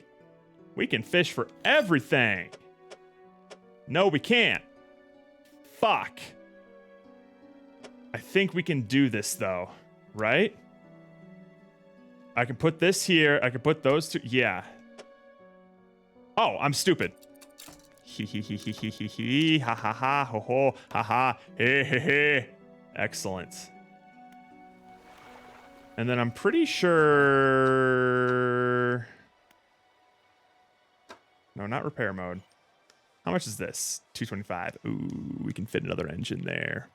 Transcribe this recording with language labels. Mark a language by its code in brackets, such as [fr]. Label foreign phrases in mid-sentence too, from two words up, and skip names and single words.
[en] We can fish for everything. No, we can't. Fuck. I think we can do this, though. Right? I can put this here. I can put those two. Yeah. Oh, I'm stupid. Hee hee hee hee hee hee hee. Ha ha ha. Ho ho. Ha ha. Hey hey hey. Excellent. And then I'm pretty sure... No, not repair mode. How much is this? 225. Ooh, we can fit another engine there.